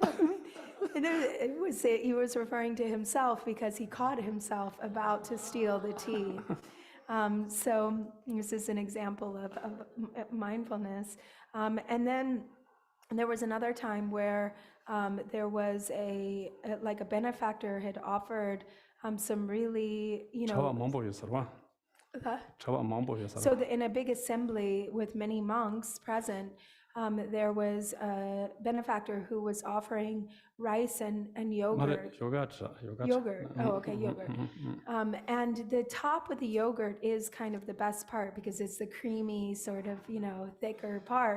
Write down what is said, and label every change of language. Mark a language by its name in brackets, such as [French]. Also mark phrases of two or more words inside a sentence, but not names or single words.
[English] And he was referring to himself because he caught himself about to steal the tea. So this is an example of mindfulness. And then there was another time where there was a benefactor had offered some really, chawa mambo yusarwa chawa mambo yusarwa so in a big assembly with many monks present, there was a benefactor who was offering rice and yogurt. Yogurt. Oh, okay, yogurt. And the top of the yogurt is kind of the best part because it's the creamy sort of, thicker part.